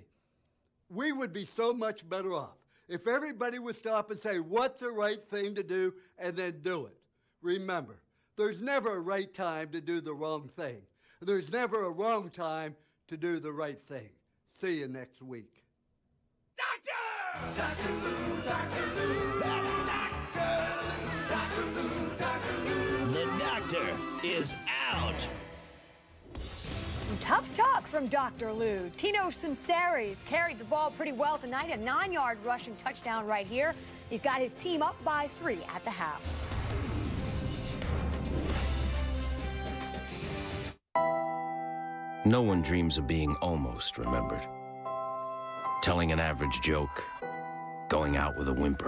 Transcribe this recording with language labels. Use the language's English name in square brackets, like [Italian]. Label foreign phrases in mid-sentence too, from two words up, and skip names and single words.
[English] We would be so much better off if everybody would stop and say, what's the right thing to do, and then do it. Remember, there's never a right time to do the wrong thing. There's never a wrong time to do the right thing. See you next week. Doctor! Dr. Lou, Dr. Lou, that's Dr. Lou, Dr. Lou, Dr. Lou. The doctor is out. Some tough talk from Dr. Lou. Tino Sinceres carried the ball pretty well tonight. A 9-yard rushing touchdown right here. He's got his team up by 3 at the half. No one dreams of being almost remembered. Telling an average joke, going out with a whimper.